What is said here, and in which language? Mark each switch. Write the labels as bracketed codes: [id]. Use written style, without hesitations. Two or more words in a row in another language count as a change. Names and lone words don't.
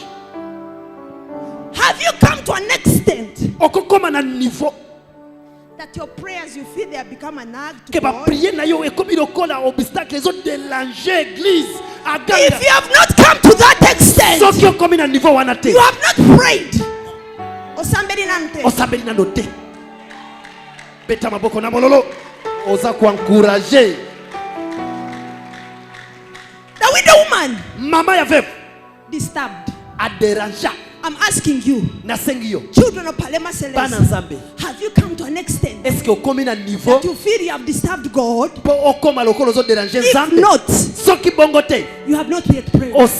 [en] Have you come to an extent that your prayers you feel they have become a nag to God? If you have not come to that extent, you have not prayed. [ln] Osambeli nanote. Beta maboko na mololo. Oza kuencourager. [en] The widow woman, [ln] mama ya veuve, [en] disturbed. [fr] A dérangé. [en] I'm asking you, children of Parlement Céleste, have you come to an extent that you feel you have disturbed God? If not, you have not yet prayed.